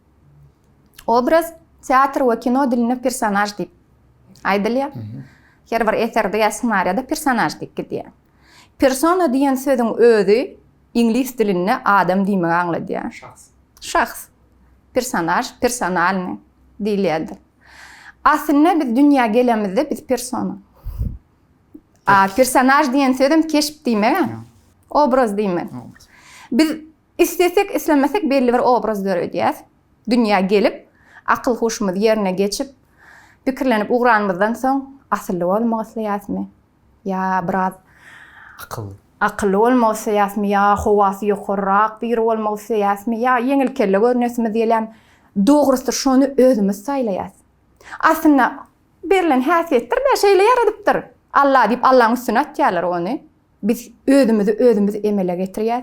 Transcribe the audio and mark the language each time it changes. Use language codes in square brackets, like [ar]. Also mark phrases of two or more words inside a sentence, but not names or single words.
[tk] Obraz teatr we kino diline personaj diýip aýdylýar. Her bir eserde ýa ssenariýada personaj diýip gidýär. Persona diýen söziň özü ingliz dilinde adam diýmegi aňladýar. Şahs. Personaj, personalny diýilýärdir. Aslında biz dünya gelemizde biz persona. Personaj diýen sözüm keşip diýmegi. Obraz diýmek. Biz istesek islemesek belli bir obraz görýärdiýäs. Dünya gelip, akıl hoşumuz yerine geçip, pikirlenip ugranmazdan soň asly bolmagy isleýärmi? Ya biraz akıllı olmagy isleýärmi? Ya howasy ýokarrak bir bolmagy isleýärmi? Ya yeňil kelle görnesmi diýelem. Dogrusy şonu özümiz saýlaýas. Aslında berilen häsiýetdir de şeýle ýaradypdyr. Allah diýip Allahyň üstüne atýarlar ony. Biz özümizi emele getirýäs.